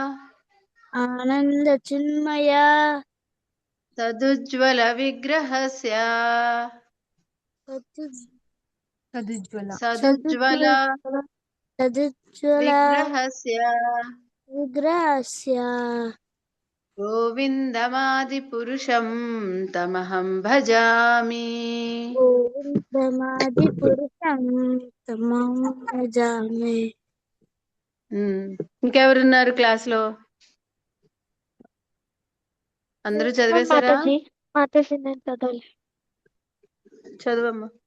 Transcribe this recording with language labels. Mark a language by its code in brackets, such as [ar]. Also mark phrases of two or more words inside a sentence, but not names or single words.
[sa] తదుజ్వల విగ్రహస్య సదుజ్వల విగ్రహస్య గోవిందమాది పురుషం తమహం భజామి. [te] ఇంకెవరున్నారు క్లాస్ లో? అందరూ చదివేశారా? చదువమ్మా.